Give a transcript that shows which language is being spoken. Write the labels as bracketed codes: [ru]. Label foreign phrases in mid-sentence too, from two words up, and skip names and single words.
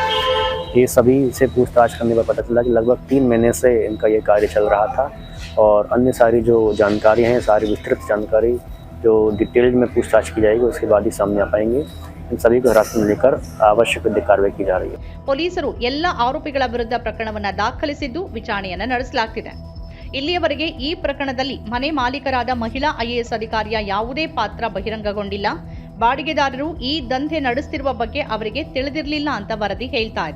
[hi] ये सभी से पूछताछ करने पर पता चला कि लगभग 3 महीने से इनका ये कार्य चल रहा था और अन्य सारी जो जानकारी हैं, सारी विस्तृत जानकारी जो डिटेल में पूछताछ की जाएगी उसके बाद ही सामने आ पाएंगे। इन सभी को हिरासत में लेकर आवश्यक कार्रवाई की जा रही है। [kn] ಪೊಲೀಸರು ಎಲ್ಲ ಆರೋಪಿಗಳ ವಿರುದ್ಧ ಪ್ರಕರಣವನ್ನು ದಾಖಲಿಸಿದ್ದು ವಿಚಾರಣೆಯನ್ನು ನಡೆಸಲಾಗುತ್ತಿದೆ. ಇಲ್ಲಿಯವರೆಗೆ ಈ ಪ್ರಕರಣದಲ್ಲಿ ಮನೆ ಮಾಲೀಕರಾದ ಮಹಿಳಾ ಐಎಎಸ್ ಅಧಿಕಾರಿಯ ಯಾವುದೇ ಪಾತ್ರ ಬಹಿರಂಗಗೊಂಡಿಲ್ಲ. ಬಾಡಿಗೆದಾರರು ಈ ದಂಧೆ ನಡೆಸುತ್ತಿರುವ ಬಗ್ಗೆ ಅವರಿಗೆ ತಿಳಿದಿರಲಿಲ್ಲ ಅಂತ ವರದಿ ಹೇಳ್ತಾ ಇದೆ.